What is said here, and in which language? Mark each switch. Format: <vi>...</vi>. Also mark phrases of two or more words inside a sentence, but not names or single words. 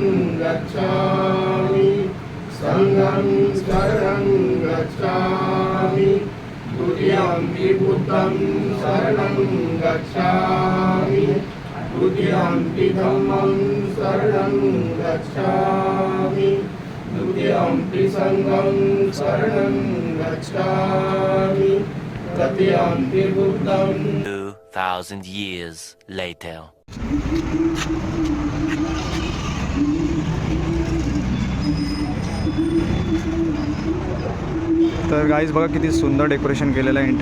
<pi>गच्छामि संघं शरणं गच्छामि द्वितीयंपि बुद्धं शरणं गच्छामि द्वितीयंपि धम्मं शरणं गच्छामि द्वितीयंपि संघं शरणं गच्छामि तृतीयंपि बुद्धं</pi> <en>2000 years later.</en> <mr>तर गाईज बघा किती सुंदर डेकोरेशन केलेलं आहे।</mr>